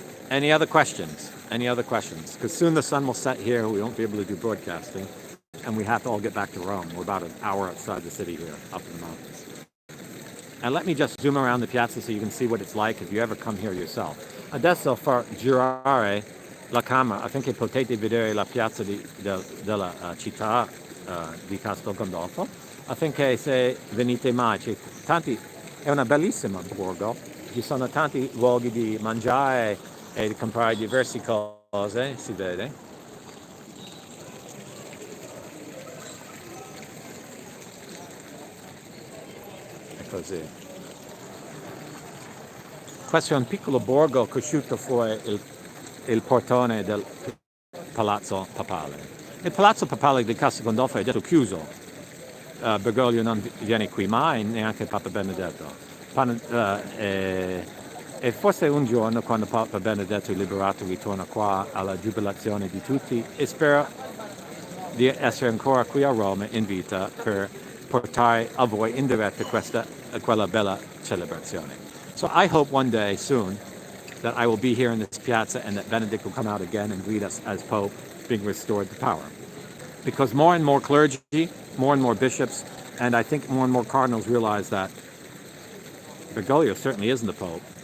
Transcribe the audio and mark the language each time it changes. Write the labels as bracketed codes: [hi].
[en] Any other questions? Any other questions? Because soon the sun will set here. We won't be able to do broadcasting. And we have to all get back to Rome. We're about an hour outside the city here, up in the mountains. And let me just zoom around the piazza so you can see what it's like if you ever come here yourself. [it] Adesso far girare la camera affinché potete vedere la piazza della città di Castel Gandolfo, affinché se venite mai, è una bellissima borgo, ci sono tanti luoghi di mangiare e di comprare diverse cose, si vede. È così. Questo è un piccolo borgo cresciuto fuori il portone del Palazzo Papale. Il Palazzo Papale di Castel Gandolfo è adesso chiuso. Bergoglio non viene qui mai, neanche Papa Benedetto. E forse un giorno, quando Papa Benedetto è liberato, ritorna qua alla giubilazione di tutti e spero di essere ancora qui a Roma in vita per portare a voi in diretta quella bella celebrazione. [en] So I hope one day soon that I will be here in this piazza and that Benedict will come out again and greet us as Pope, being restored to power. Because more and more clergy, more and more bishops, and I think more and more cardinals realize that Bergoglio certainly isn't the Pope.